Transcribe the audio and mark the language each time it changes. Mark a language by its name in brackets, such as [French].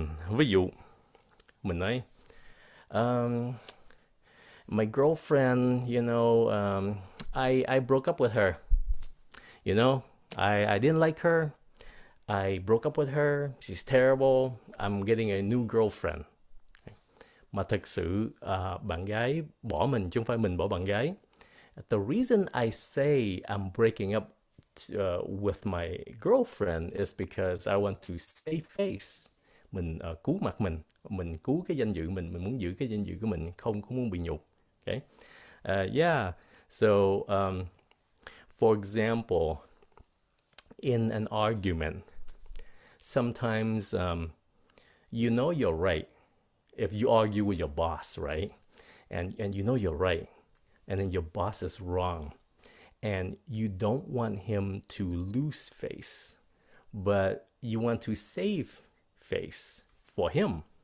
[Vietnamese] Ví dụ mình nói [English] my girlfriend, you know, I broke up with her. You know, I didn't like her. I broke up with her. She's terrible. I'm getting a new girlfriend. [Vietnamese] mà thực sự bạn gái bỏ mình chứ không phải mình bỏ bạn gái. [English] The reason I say I'm breaking up with my girlfriend is because I want to save face. [Vietnamese] Mình cứu mặt mình cứu cái danh dự mình muốn giữ cái danh dự của mình, không muốn bị nhục. [English] Okay. Yeah. So, for example, in an argument, sometimes you know you're right. If you argue with your boss, right? And you know you're right, and then your boss is wrong, and you don't want him to lose face, but you want to save face for him.